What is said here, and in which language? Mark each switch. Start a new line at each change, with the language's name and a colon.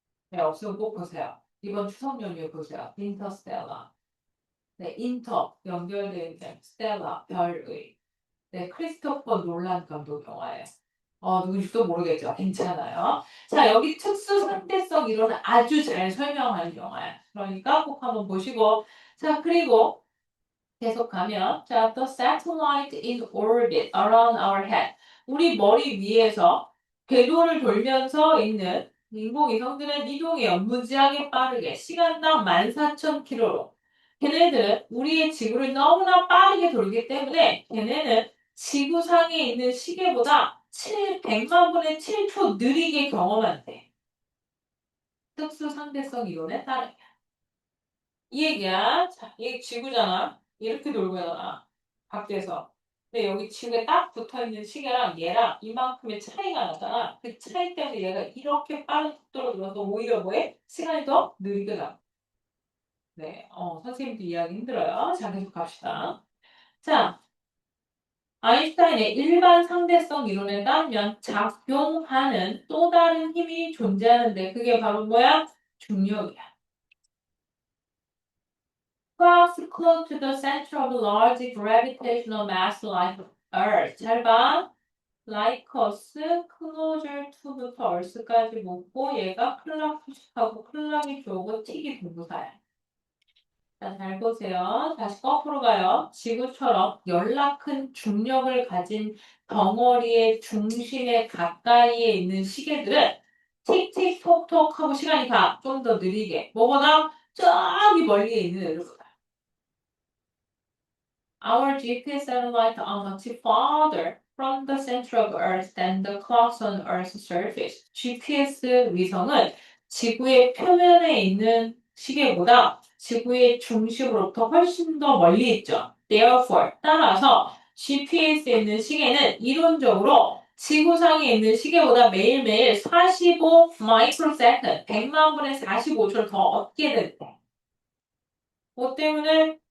Korean: 네, 없으면 꼭 보세요. 이번 추석 연휴에 보세요. 인터스텔라. 네, 인터 연결되어 있는 스텔라 별의. 네, 크리스토퍼 놀란 감독 영화예요. 누군지도 모르겠죠. 괜찮아요. 자, 여기 특수 상대성 이론을 아주 잘 설명하는 영화야. 그러니까 꼭 한번 보시고. 자, 그리고 계속 가면, 자,
English: the satellite in orbit around our head.
Korean: 우리 머리 위에서 궤도를 돌면서 있는 인공위성들은 이동해요. 무지하게 빠르게. 시간당 14,000km로. 걔네들은 우리의 지구를 너무나 빠르게 돌기 때문에 걔네는 지구상에 있는 시계보다 100만 분의 7초 느리게 경험한대. 특수 상대성 이론에 따르면. 이 얘기야. 자, 이게 지구잖아. 이렇게 돌고 있잖아. 밖에서. 근데 여기 지구에 딱 붙어 있는 시계랑 얘랑 이만큼의 차이가 나잖아. 그 차이 때문에 얘가 이렇게 빠른 속도로 돌아서 오히려 뭐해? 시간이 더 느리게 가. 네, 선생님도 이해하기 힘들어요. 자, 계속 갑시다. 자, 아인슈타인의 일반 상대성 이론에 따르면 작용하는 또 다른 힘이 존재하는데 그게 바로 뭐야? 중력이야.
English: Clouds close to the center of a large gravitational mass like Earth.
Korean: 잘 봐.
English: Like us,
Korean: closer to부터 Earth까지 묶고 얘가 클락 표식하고 클락이 주어고 틱이 동사야. 자, 잘 보세요. 다시 거꾸로 가요. 지구처럼 연락큰 중력을 가진 덩어리의 중심에 가까이에 있는 시계들은 틱틱톡톡 하고 시간이 가. 좀 더 느리게. 뭐보다 저기 멀리에 있는 애들보다.
English: Our GPS satellite are much farther from the center of Earth than the clocks on Earth's surface.
Korean: GPS 위성은 지구의 표면에 있는 시계보다 지구의 중심으로부터 훨씬 더 멀리 있죠. Therefore, 따라서 GPS에 있는 시계는 이론적으로 지구상에 있는 시계보다 매일매일 45 microsecond, 100만 분의 45초를 더 얻게 된대. 뭐 때문에?